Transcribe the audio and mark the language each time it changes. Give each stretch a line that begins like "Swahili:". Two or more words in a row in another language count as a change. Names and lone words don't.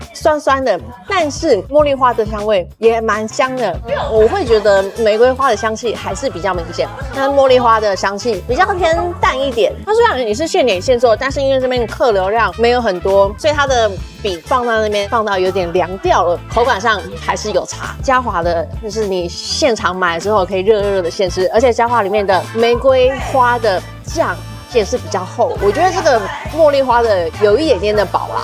Chinese: 酸酸的，但是茉莉花的香味也蠻香的。我會覺得玫瑰花的香氣還是比較明顯，但茉莉花的香氣比較偏淡一點。它雖然也是現點現做，但是因為這邊客流量沒有很多，所以它的筆放到那邊放到有點涼掉了，口感上還是有差。嘉華的就是你現場買之後可以熱熱的现吃，而且嘉華裡面的玫瑰花的醬也是比較厚，我覺得這個茉莉花的有一點點的飽啦。